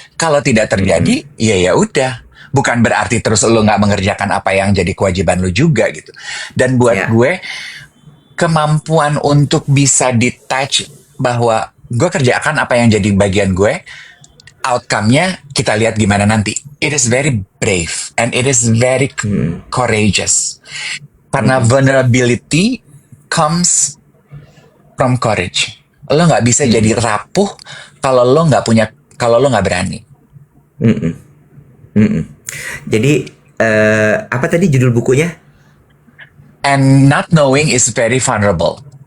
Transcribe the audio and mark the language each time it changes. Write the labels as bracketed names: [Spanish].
[Indonesian] Kalau tidak terjadi, ya udah. Bukan berarti terus lo nggak mengerjakan apa yang jadi kewajiban lo juga gitu. Dan buat gue, kemampuan untuk bisa detach bahwa gue kerjakan apa yang jadi bagian gue, outcome-nya kita lihat gimana nanti. [English] It is very brave and it is very courageous. [Indonesian] Karena [English] vulnerability comes from courage. [Indonesian] Lo nggak bisa jadi rapuh kalau lo nggak berani. Jadi apa tadi judul bukunya? [English] And not knowing is very vulnerable.